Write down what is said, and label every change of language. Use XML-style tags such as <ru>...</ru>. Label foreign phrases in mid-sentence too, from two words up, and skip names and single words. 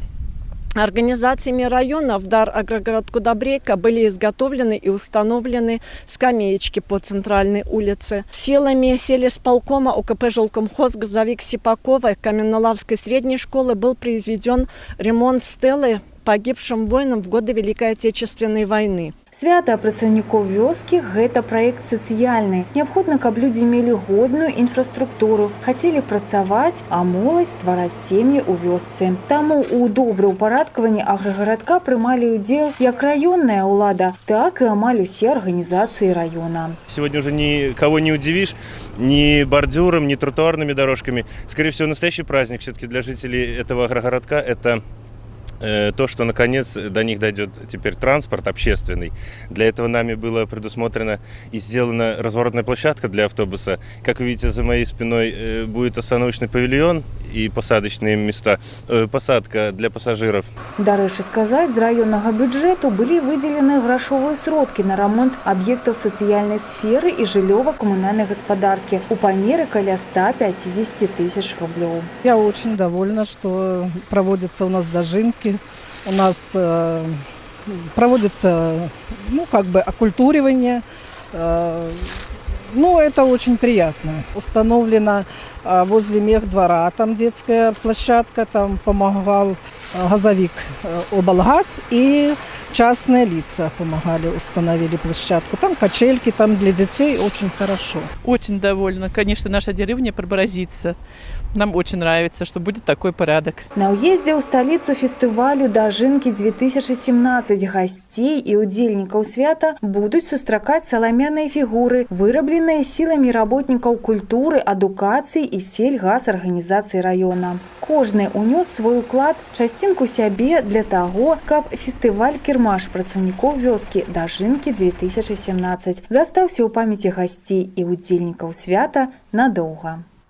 <ru>Организациями района в дар агрогородку Дабрэйка были изготовлены и установлены скамеечки по центральной улице. Силами сельисполкома УКП «Жилкомхоз», «Газовик», «Сипакова» Каменнолавской средней школы был произведен ремонт стелы погибшим воинам в годы Великой Отечественной войны.</ru> <be>Свята працаўнікоў вёскі – гэта праект сацыяльны. Неабходна, каб людзі мелі годную інфраструктуру, хацелі працаваць, а моладзь ствараць сем'і ў вёсцы. Таму у добраўпарадкаванні аграгарадка прымалі ўдзел як раённая ўлада, так і амаль усе арганізацыі района.</be> <ru>Сегодня уже никого не удивишь ни бордюром, ни тротуарными дорожками. Скорее всего, настоящий праздник все-таки для жителей этого агрогородка – это то, что наконец до них дойдет теперь транспорт общественный. Для этого нами было предусмотрено и сделана разворотная площадка для автобуса. Как вы видите, за моей спиной будет остановочный павильон и посадочные места, посадка для пассажиров.</ru> <be>Дарэчы сказаць, з раённага бюджэту былі выдзелены грашовыя сродкі на ремонт аб'ектаў сацыяльнай сферы і жыллёва-камунальнай гаспадаркі у памеры каля 150 тысяч рублёў.</be> <ru>Я очень довольна, что проводится у нас Дажинки. У нас проводится, окультуривание. Это очень приятно. Установлена возле мехдвора, там детская площадка, там помогал газовик облгаз, и частные лица помогали, установили площадку. Там качельки, там для детей очень хорошо. Очень довольна. Конечно, наша деревня преобразится. Нам очень нравится, что будет такой порядок.</ru> <be>На уездзе ў сталіцу фестывалю Дажынкі-2017 гасцей і удзельнікаў свята будуць сустракаць саламяныя фігуры, вырабленыя сіламі работнікаў культуры, адукацыі і сельгасарганізацый района. Кожны унёс свой уклад, часцінку сябе для таго, каб фестываль-кірмаш працаўнікоў вёскі Дажынкі-2017 застаўся ў памяці гасцей і удзельнікаў свята надоўга.</be>